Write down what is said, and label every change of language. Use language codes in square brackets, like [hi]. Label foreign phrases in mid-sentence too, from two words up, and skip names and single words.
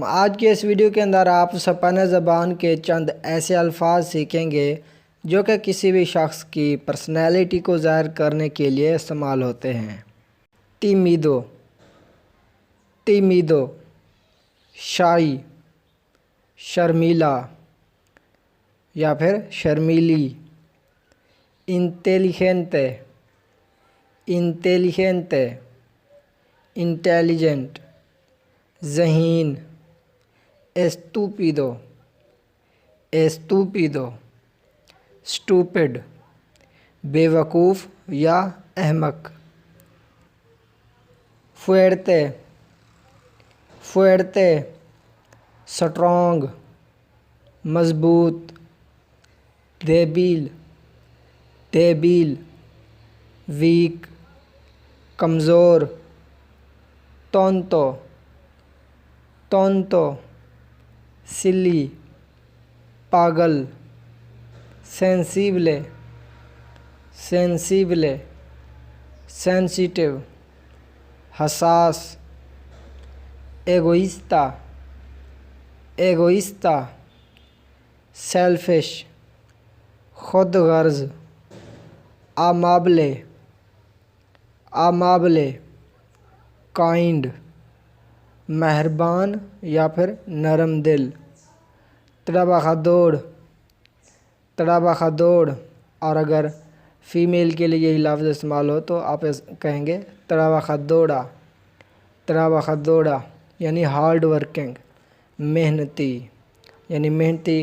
[ur] آج کے اس ویڈیو کے اندر آپ اسپانیول زبان کے چند ایسے الفاظ سیکھیں گے جو کہ کسی بھی شخص کی پرسنالٹی کو ظاہر کرنے کے لیے استعمال ہوتے ہیں۔ [es] tímido، tímido، [ur] شائی، شرمیلا یا پھر شرمیلی۔ [es] inteligente، inteligente، intelligent، ذہین۔ estúpido، estúpido، [en] stupid، [ur] بے وقوف یا احمق۔ [es] fuerte، fuerte، strong، مضبوط۔ débil، débil، weak، کمزور۔ tonto، tonto، silly، پاگل۔ sensible، sensible، sensitive، حساس۔ egoísta، egoísta، selfish، [ur] خود غرض۔ [es] amable، amable، [en] kind، [ur] مہربان یا پھر نرم دل۔ [es] trabajador، trabajador، [ur] اور اگر فیمیل کے لیے یہی لفظ استعمال ہو تو آپ کہیں گے [es] trabajadora، trabajadora، [ur] یعنی [en] hard working, [ur] محنتی، یعنی محنتی۔